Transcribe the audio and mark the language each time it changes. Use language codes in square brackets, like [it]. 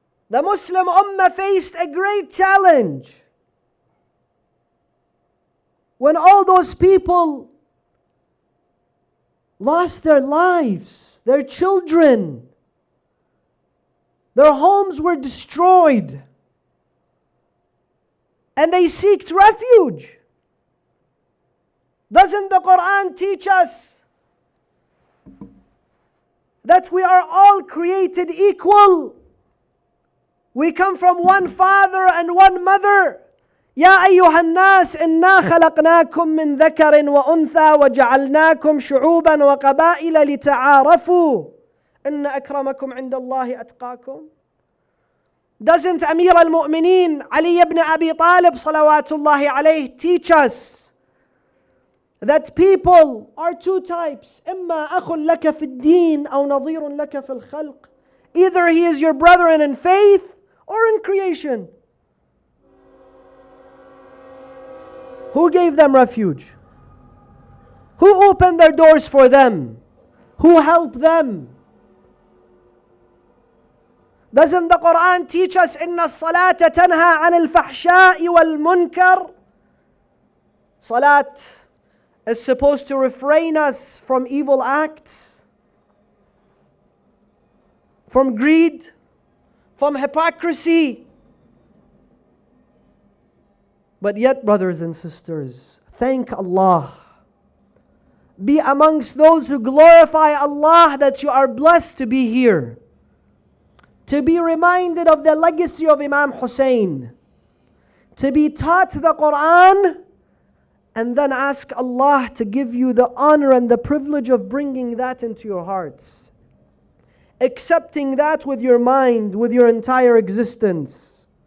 [en] The Muslim Ummah faced a great challenge when all those people lost their lives, their children, their homes were destroyed, and they sought refuge. Doesn't the Quran teach us that we are all created equal? We come from one father and one mother. [ar] يا أيها الناس إنا خلقناكم من ذكر وأنثى وجعلناكم شعوبا وقبائل لتعارفوا إن أكرمكم عند الله أتقاكم. [en] Doesn't Amir al-Mu'mineen Ali ibn Abi Talib salawatullah alayhi teach us that people are two types? [ar] إما أخ لك في الدين أو نظير لك في الخلق. [en] Either he is your brother in faith or in creation. Who gave them refuge? Who opened their doors for them? Who helped them? Doesn't the Quran teach us [ar] إن الصلاة تنهى عن الفحشاء والمنكر? [en] Salat is supposed to refrain us from evil acts, from greed, from hypocrisy. But yet, brothers and sisters, thank Allah. Be amongst those who glorify Allah that you are blessed to be here, to be reminded of the legacy of Imam Hussein, to be taught the Quran, and then ask Allah to give you the honor and the privilege of bringing that into your hearts, accepting that with your mind, with your entire existence.